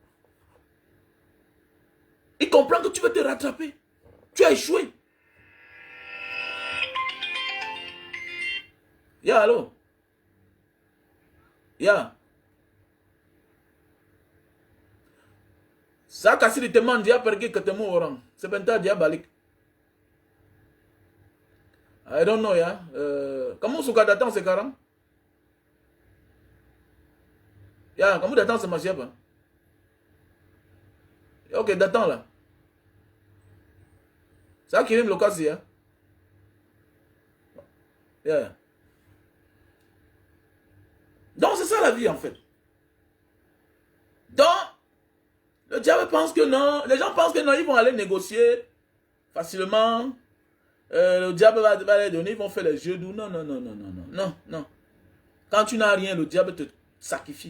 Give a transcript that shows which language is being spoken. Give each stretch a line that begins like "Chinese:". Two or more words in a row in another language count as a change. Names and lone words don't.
French: Il comprend que tu veux te rattraper. Tu as échoué. Ya, allô?
Indonesian: Ya.
French: Ça,
Indonesian: kasi di teman dia pergi ketemu orang. Sebentar dia balik.
English: I don't know ya.
Indonesian: Kamu suka datang sekarang? Ya, kamu datang sama siapa? Ok, datang lah. Saya kirim lokasi ya. Ya.
French: Donc c'est ça la vie en fait. Donc, le diable pense que non. Les gens pensent que non, ils vont aller négocier facilement. Le diable va les donner, ils vont faire les jeux doux. Non, non, non, non, non, non, non, non. Quand tu n'as rien, le diable te sacrifie.